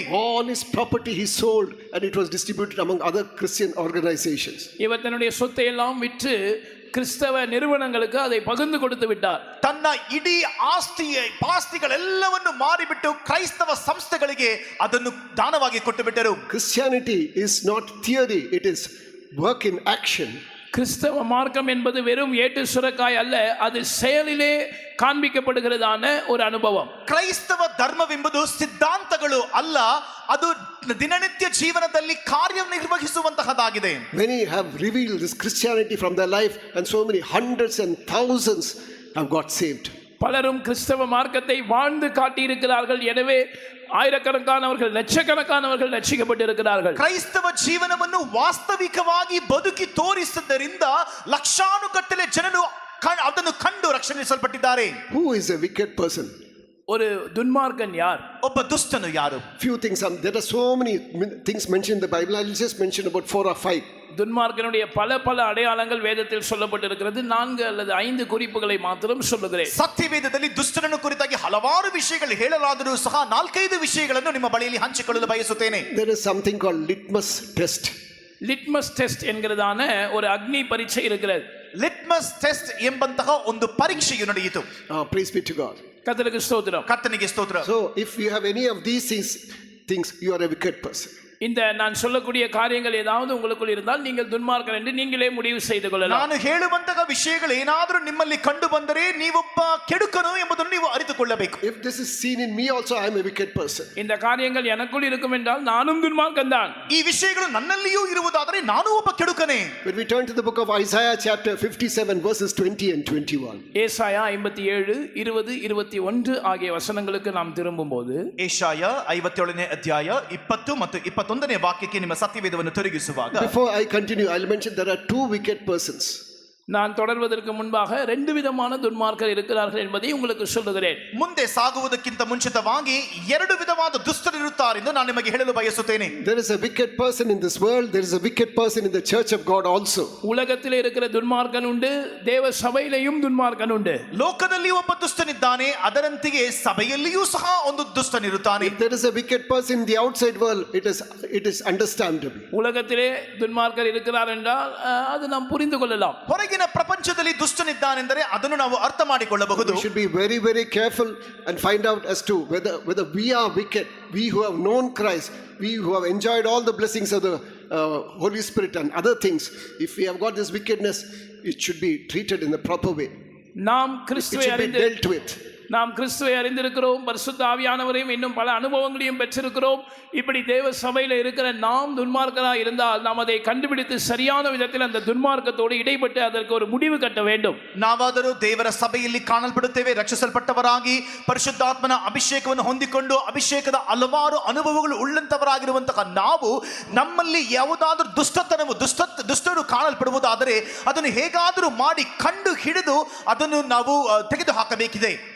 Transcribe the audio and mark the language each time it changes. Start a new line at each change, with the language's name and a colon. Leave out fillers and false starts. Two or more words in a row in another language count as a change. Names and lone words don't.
English: All his property he sold and it was distributed among other Christian organizations.
Tamil: இவர் தன்னுடைய சொத்தை எல்லாம் விற்று கிறிஸ்தவ நிறுவனங்களுக்கு அதை பகிர்ந்து கொடுத்து விட்டார்.
Kannada: ತನ್ನ ಇಡೀ ಆಸ್ತಿಗಳೆಲ್ಲವನ್ನು ಮಾರಿಬಿಟ್ಟು ಕ್ರೈಸ್ತವ ಸಂಸ್ಥೆಗಳಿಗೆ ಅದನ್ನು ದಾನವಾಗಿ ಕೊಟ್ಟು ಬಿಟ್ಟರು.
English: Christianity is not theory, it is work in action.
Tamil: கிறிஸ்தவ மார்க்கம் என்பது வெறும் ஏட்டு சுரக்காய் அல்ல, அது செயலிலே காண்பிக்கப்படுகிறதான ஒரு அனுபவம்.
Kannada: ಕ್ರೈಸ್ತವ ಧರ್ಮವೆಂಬುದು ಸಿದ್ಧಾಂತಗಳು ಅಲ್ಲ, ಅದು ದಿನನಿತ್ಯ ಜೀವನದಲ್ಲಿ ಕಾರ್ಯನಿರ್ವಹಿಸುವಂತಹದ್ದಾಗಿದೆ.
English: Many have revealed this Christianity from their life and so many hundreds and thousands have got saved.
Tamil: பலரும் கிறிஸ்தவ மார்க்கத்தை வாழ்ந்து காட்டியிருக்கிறார்கள். எனவே ஆயிரக்கணக்கானவர்கள், லட்சக்கணக்கானவர்கள் ரட்சிக்கப்பட்டிருக்கிறார்கள்.
Kannada: ಕ್ರೈಸ್ತವ ಜೀವನವನ್ನು ವಾಸ್ತವಿಕವಾಗಿ ಬದುಕಿ ತೋರಿಸಿದ್ದರಿಂದ ಲಕ್ಷಾನುಗಟ್ಟಲೆ ಜನರು ಅದನ್ನು ಕಂಡು ರಕ್ಷಿಸಲ್ಪಟ್ಟಿದ್ದಾರೆ.
English: Who is a wicked person?
Tamil: ஒரு துன்மார்க்கன் யார்?
Kannada: ಒಬ್ಬ ದುಷ್ಟನು ಯಾರು?
English: Few things, there are so many things mentioned in the Bible. I will just mention about 4 or 5.
Tamil: துன்மார்க்கனுடைய பல அடையாளங்கள் வேதத்தில் சொல்லப்பட்டிருக்கிறது. 4 அல்லது 5 குறிப்புகளை மாத்திரம் சொல்லுகிறேன்.
Kannada: ಸತ್ಯವೇದದಲ್ಲಿ ದುಷ್ಟನನ್ನು ಕುರಿತಾಗಿ ಹಲವಾರು ವಿಷಯಗಳು ಹೇಳಲಾದರೂ ಸಹ 4-5 ವಿಷಯಗಳನ್ನು ನಿಮ್ಮ ಬಳಿಯಲ್ಲಿ ಹಂಚಿಕೊಳ್ಳಲು ಬಯಸುತ್ತೇನೆ.
English: There is something called litmus test. litmus test
Tamil: என்கிறதான ஒரு அக்னி பரீட்சை இருக்கிறது.
English: litmus test
Kannada: ಎಂಬಂತಹ ಒಂದು ಪರೀಕ್ಷೆಯು ನಡೆಯಿತು.
English: Praise be to God.
Tamil: கர்த்தருக்கு ஸ்தோத்திரம்.
Kannada: ಕರ್ತನಿಗೆ ಸ್ತೋತ್ರ.
English: So if you have any of these things, you are a wicked person.
Tamil: இந்த நான் சொல்லக்கூடிய காரியங்கள் ஏதாவது உங்களுக்குள் இருந்தால் நீங்கள் துன்மார்க்கர் என்று நீங்களே முடிவு செய்து கொள்ளலாம்.
Kannada: ನಾನು ಹೇಳುವಂತಹ ವಿಷಯಗಳು ಏನಾದರೂ ನಿಮ್ಮಲ್ಲಿ ಕಂಡು ಬಂದರೆ ನೀವೊಬ್ಬ ಕೆಡುಕನು ಎಂಬುದನ್ನು ನೀವು ಅರಿತುಕೊಳ್ಳಬೇಕು.
English: If this is seen in me also, I am a wicked person.
Tamil: இந்த காரியங்கள் எனக்குள் இருக்கும் என்றால் நானும் துன்மார்க்கன் தான்.
Kannada: ಈ ವಿಷಯಗಳು ನನ್ನಲ್ಲಿಯೂ ಇರುವುದಾದರೆ ನಾನು ಒಬ್ಬ ಕೆಡುಕನೇ.
English: When we turn to the book of Isaiah chapter 57 verses 20 and 21.
Tamil: ஏசாயா 57 20 21 ஆகிய வசனங்களுக்கு நாம் திரும்பும்போது
Kannada: ಏಷಾಯ 57ನೇ ಅಧ್ಯಾಯ 20 ಮತ್ತು 21ನೇ ವಾಕ್ಯಕ್ಕೆ ನಿಮ್ಮ ಸತ್ಯವೇದವನ್ನು ತಿರುಗಿಸುವಾಗ,
English: Before I continue, I'll mention there are two wicked persons.
Tamil: நான் தொடர்வதற்கு முன்பாக ரெண்டு விதமான துன்மார்க்கர் இருக்கிறார்கள் என்பதை உங்களுக்கு சொல்லுகிறேன்.
Kannada: ಮುಂದೆ ಸಾಗುವುದಕ್ಕಿಂತ ಮುಂಚಿತವಾಗಿ ಎರಡು ವಿಧವಾದ ದುಷ್ಟರಿರುತ್ತಾರೆಂದು ನಾನು ನಿಮಗೆ ಹೇಳಲು ಬಯಸುತ್ತೇನೆ.
English: There is a wicked person in this world. There is a wicked person in the church of God also.
Tamil: உலகத்தில் இருக்கிற துன்மார்க்கன் உண்டு, தேவ சபையிலேயும் துன்மார்க்கன் உண்டு.
Kannada: ಲೋಕದಲ್ಲಿ ಒಬ್ಬ ದುಷ್ಟನಿದ್ದಾನೆ, ಅದರಂತೆಯೇ ಸಭೆಯಲ್ಲಿಯೂ ಸಹ ಒಂದು ದುಷ್ಟನಿರುತ್ತಾನೆ.
English: If there is a wicked person in the outside world, it is understandable.
Tamil: உலகத்திலே துன்மார்க்கர் இருக்கிறார் என்றால் அது நாம் புரிந்து கொள்ளலாம்.
Kannada: ಹೊರಗಿನ ಪ್ರಪಂಚದಲ್ಲಿ ದುಷ್ಟನಿದ್ದಾನೆಂದರೆ ಅದನ್ನು ನಾವು ಅರ್ಥ ಮಾಡಿಕೊಳ್ಳಬಹುದು.
English: We should be very, very careful and find out as to whether we are wicked, we who have known Christ, we who have enjoyed all the blessings of the Holy Spirit and other things. If we have got this wickedness, it should be treated in the proper way.
Tamil: நாம்
English: It
Tamil: கிறிஸ்துவை
English: should be
Tamil: அறிந்து
English: dealt with.
Tamil: நாம் கிறிஸ்துவை அறிந்திருக்கிறோம், பரிசுத்த ஆவியானவரையும் இன்னும் பல அனுபவங்களையும் பெற்றிருக்கிறோம். இப்படி தேவ சபையில் இருக்கிற நாம் துன்மார்க்கராக இருந்தால் நாம் அதை கண்டுபிடித்து சரியான விதத்தில் அந்த துன்மார்க்கத்தோடு இடைப்பட்டு அதற்கு ஒரு முடிவு கட்ட வேண்டும்.
Kannada: ನಾವಾದರೂ ದೇವರ ಸಭೆಯಲ್ಲಿ ಕಾಣಲ್ಪಡುತ್ತೇವೆ, ರಕ್ಷಿಸಲ್ಪಟ್ಟವರಾಗಿ ಪರಿಶುದ್ಧಾತ್ಮನ ಅಭಿಷೇಕವನ್ನು ಹೊಂದಿಕೊಂಡು ಅಭಿಷೇಕದ ಹಲವಾರು ಅನುಭವಗಳು ಉಳ್ಳಂತವರಾಗಿರುವಂತಹ ನಾವು ನಮ್ಮಲ್ಲಿ ಯಾವುದಾದ್ರೂ ದುಷ್ಟರು ಕಾಣಲ್ಪಡುವುದಾದರೆ ಅದನ್ನು ಹೇಗಾದರೂ ಮಾಡಿ ಕಂಡು ಹಿಡಿದು ಅದನ್ನು ನಾವು ತೆಗೆದು ಹಾಕಬೇಕಿದೆ.